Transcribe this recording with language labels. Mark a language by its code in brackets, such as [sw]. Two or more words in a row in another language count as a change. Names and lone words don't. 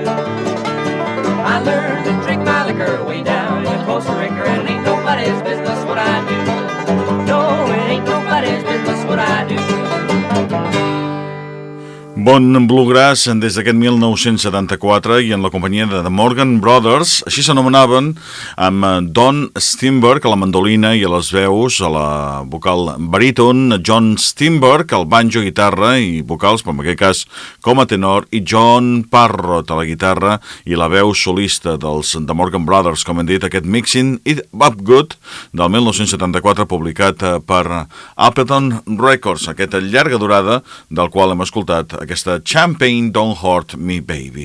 [en] I learned to drink my liquor way down in Costa Rica, and it ain't nobody's business what I do. No, it ain't nobody's business what I do. [ca] Bon bluegrass des d'aquest 1974 i en la companyia de The Morgan Brothers, així s'anomenaven, amb Don Steinberg a la mandolina i a les veus, a la vocal baríton, John Steinberg al banjo, guitarra i vocals, però en aquest cas com a tenor, i John Parrott a la guitarra i la veu solista dels The Morgan Brothers, com hem dit, aquest Mixing It Up Good del 1974, publicat per Appleton Records, aquesta llarga durada del qual hem escoltat aquesta Champagne Don't Hurt Me Baby.